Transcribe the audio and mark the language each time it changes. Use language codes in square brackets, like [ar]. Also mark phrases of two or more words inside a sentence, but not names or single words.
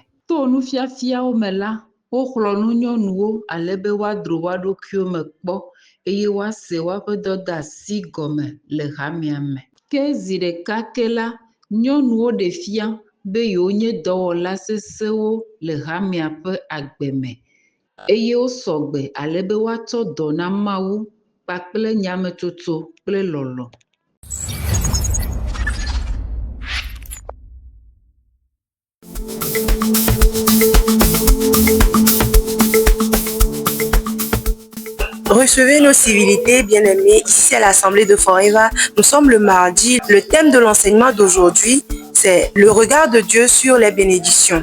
[ee] To nufiafiawo me la, woxlɔ nu nyɔnuwo alebe woadro woa ɖokuiwo me kpɔ eye woase woaƒe dɔdeasi gɔme le hamea me. Ke zi ɖeka ke la, nyɔnuwo ɖe fia be yewo nye dɔwɔla sesẽwo le hamea ƒe agbe me eye wo sɔgbe alebe woatsɔ dɔ na Mawu kpakple nyametsotso kple lɔlɔ̃. [fr] Recevez nos civilités, bien-aimés. Ici, à l'Assemblée de Forever, nous sommes le mardi. Le thème de l'enseignement d'aujourd'hui, c'est le regard de Dieu sur les bénédictions.